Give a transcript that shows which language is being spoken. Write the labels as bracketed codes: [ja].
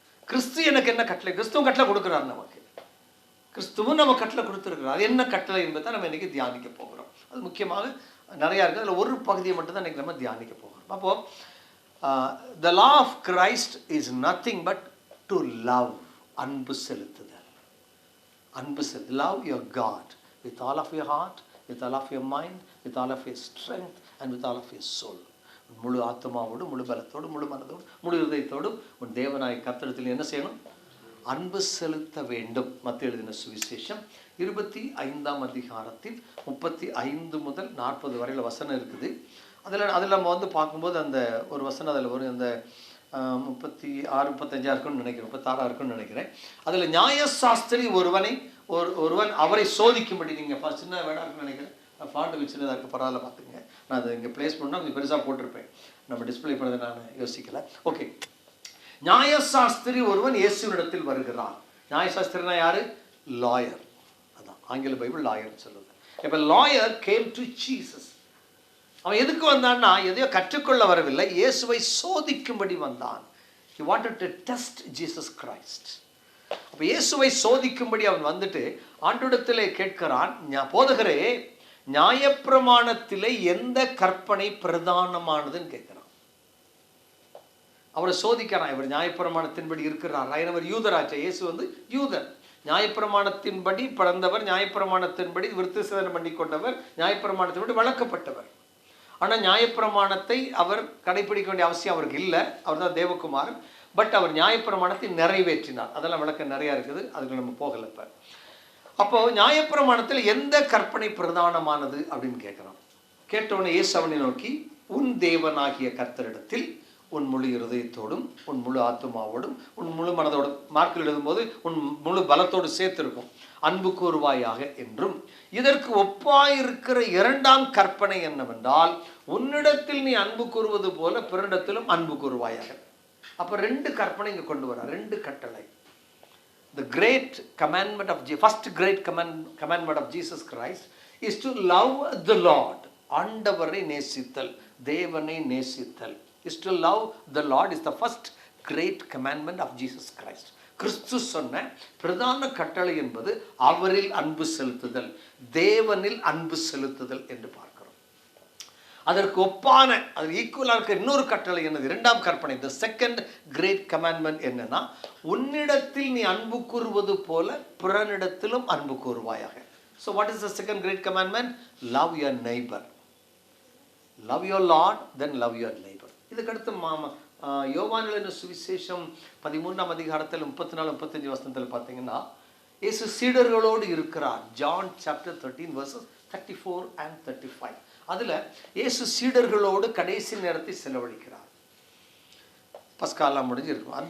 [ta] கிறிஸ்து எனக்கு என்ன கட்டளை? கிறிஸ்துவும் கட்டளை கொடுக்குறாரு நமக்கு. கிறிஸ்துவும் நம்ம கட்டளை கொடுத்துருக்குறோம். அது என்ன கட்டளை என்பதை நம்ம இன்றைக்கி தியானிக்க போகிறோம். அது முக்கியமாக நிறையா இருக்குது, அதில் ஒரு பகுதியை மட்டும் தான் இன்றைக்கி நம்ம தியானிக்க போகிறோம். [en] அப்போது the law of Christ is nothing but to love, [ta] அன்பு செலுத்துதல். அன்பு செலுத்து. [en] Love your God with all of your heart, with all of your mind, with all of your strength and with all of your soul. [ta] முழு ஆத்மாவோடு, முழு பலத்தோடு, முழு மனதோடு, முழு இதயத்தோடு உன் தேவனாய் கர்த்தரிடத்தில் என்ன செய்யணும்? அன்பு செலுத்த வேண்டும். மத்தேயு எழுதின சுவிசேஷம் 25ஆம் அதிகாரத்தில் 35 முதல் 40 வரையில் வசனம் இருக்குது. அதில் நம்ம பார்க்கும்போது அந்த ஒரு வசனம் அதில் ஒரு அந்த 36 35 இருக்குன்னு நினைக்கிறேன், 36 இருக்குன்னு நினைக்கிறேன். அதில் நியாயசாஸ்திரி ஒருவன் அவரை சோதிக்கும்படி, நீங்கள் சின்ன வேடா இருக்குன்னு நினைக்கிறேன், நான் ஃபாண்ட் சின்னதாக இருக்குது, பரவாயில்ல பார்த்துங்க. நான் அதை இங்கே ப்ளேஸ் பண்ணால் கொஞ்சம் பெருசாக போட்டிருப்பேன், நம்ம டிஸ்பிளே பண்ணதை நான் யோசிக்கலை. ஓகே. நியாயசாஸ்திரி ஒருவன் இயேசுவினிடத்தில் வருகிறான். நியாயசாஸ்திரினா யாரு? லாயர். அதான் ஆங்கில பைபிள் லாயர்னு சொல்லுது. [en] இப்போ lawyer came to Jesus. [ta] அவன் எதுக்கு வந்தான்னா, எதையோ கற்றுக்கொள்ள வரவில்லை, இயேசுவை சோதிக்கும்படி வந்தான். [en] He wanted to test Jesus Christ. [ta] அப்போ இயேசுவை சோதிக்கும்படி அவன் வந்துட்டு ஆண்டவரிடத்திலே கேட்கிறான், போதகரே, நியாயப்பிரமாணத்திலே எந்த கற்பனை பிரதானமானதுன்னு கேட்கிறான். அவரை சோதிக்கிறான். இவர் நியாயப்பிரமாணத்தின்படி இருக்கிறார். அவர் யூதராச்சா. இயேசு யூதன், நியாயப்பிரமாணத்தின்படி பிறந்தவர், நியாயப்பிரமாணத்தின்படி விருத்தசேதனம் பண்ணி கொண்டவர், நியாயப்பிரமாணத்தின்படி வளர்க்கப்பட்டவர். ஆனால் நியாயப்பிரமாணத்தை அவர் கடைபிடிக்க வேண்டிய அவசியம் அவருக்கு இல்லை. அவர் தான் தேவகுமாரன். பட் அவர் நியாயப்பிரமாணத்தை நிறைவேற்றினார். அதெல்லாம் விளக்கம் நிறையா இருக்குது, அதுக்கு நம்ம போகலை. இப்போ அப்போது நியாயப்பிரமாணத்தில் எந்த கற்பனை பிரதானமானது அப்படின்னு கேட்குறான். கேட்டவுடனே இயேசு அவனை நோக்கி, உன் தேவனாகிய கர்த்தரிடத்தில் உன் முழு இருதயத்தோடும், உன் முழு ஆத்துமாவோடும், உன் முழு மனதோடும், மார்க்கில் எழுதும்போது உன் முழு பலத்தோடு சேர்த்திருக்கும், அன்பு கூறுவாயாக என்றும், இதற்கு ஒப்பாயிருக்கிற இரண்டாம் கற்பனை என்னவென்றால், உன்னிடத்தில் நீ அன்பு கூறுவது போல பிறரிடத்திலும் அன்பு கூறுவாயாக. அப்போ 2 கற்பனை இங்கே கொண்டு வர, 2 கட்டளை. [en] The great commandment of first great commandment of Jesus Christ is to love the Lord. [ta] ஆண்டவரை நேசித்தல், தேவனை நேசித்தல். [en] Is to love the Lord is the first great commandment of Jesus Christ. [ta] கிறிஸ்து சொன்ன பிரதான கட்டளை என்பது அவரில் அன்பு செலுத்துதல், தேவனில் அன்பு செலுத்துதல் என்று பார்க்கிறோம். அதற்கு ஒப்பான, அது ஈக்குவலாக இருக்க இன்னொரு கட்டளை என்னது? 2ஆம் கற்பனை. [en] the second great commandment [ta] என்னன்னா, உன்னிடத்தில் நீ அன்பு கூறுவது போல பிறனிடத்திலும் அன்பு கூறுவாயாக. [en] So what is the second great commandment? Love your neighbor. Love your Lord, then love your neighbor. [ta] இதுக்கடுத்து யோவான் எழுதின சுவிசேஷம் 13ஆம் அதிகாரத்தில் 34 35 வசனத்தில் பார்த்தீங்கன்னா இயேசு சீடர்களோடு இருக்கிறார். [en] John chapter 13 verses 34 and 35. [ta] அதில் இயேசு சீடர்களோடு கடைசி நேரத்தை செலவழிக்கிறார். பஸ்காலாம் முடிஞ்சிருக்கும்.